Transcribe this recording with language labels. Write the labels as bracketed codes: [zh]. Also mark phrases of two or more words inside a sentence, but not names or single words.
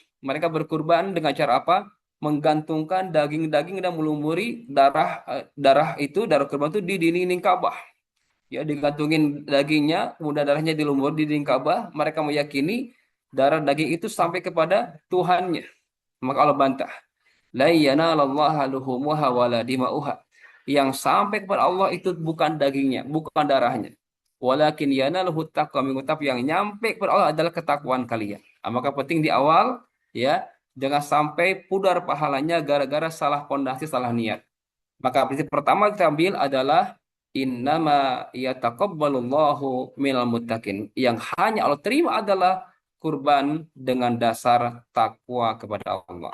[id] Mereka berkurban dengan cara apa? Menggantungkan daging-daging dan melumuri darah kurban itu di dinding Ka'bah. Ya, digantungin dagingnya, kemudian darahnya dilumuri di dinding Ka'bah. Mereka meyakini darah daging itu sampai kepada Tuhannya. Maka Allah bantah. [ar] La yanalallaha luhumuha wala dima'uha. [id] Yang sampai kepada Allah itu bukan dagingnya, bukan darahnya. [ar] Walakin yanaluhu taqwa minkum, [id] tapi yang nyampe kepada Allah adalah ketakwaan kalian. Maka penting di awal, ya, jangan sampai pudar pahalanya gara-gara salah pondasi, salah niat. Maka prinsip pertama kita ambil adalah [ar] innama yataqabbalullahu minal muttaqin. [id] Yang hanya Allah terima adalah kurban dengan dasar takwa kepada Allah.